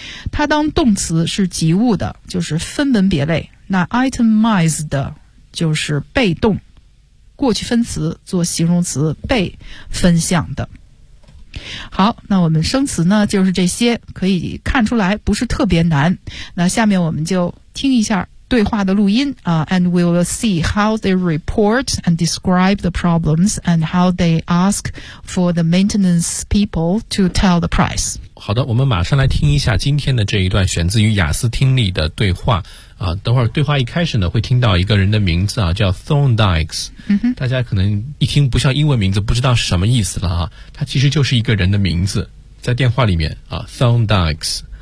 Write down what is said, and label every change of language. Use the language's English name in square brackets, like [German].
[Chinese] 它当动词是及物的，就是分门别类，那 itemized 就是被动过去分词，做形容词被分项的。好，那我们生词呢就是这些，可以看出来不是特别难。那下面我们就听一下对话的录音啊、 [English] and we will see how they report and describe the problems and how they ask for the maintenance people to tell the price。 [Chinese] 好的，我们马上来听一下今天的这一段选自于雅思听力的对话啊。等会儿对话一开始呢会听到一个人的名字啊，叫 Thorndykes、嗯、大家可能一听不像英文名字，不知道是什么意思了啊。他其实就是一个人的名字，在电话里面啊， Thorndykes。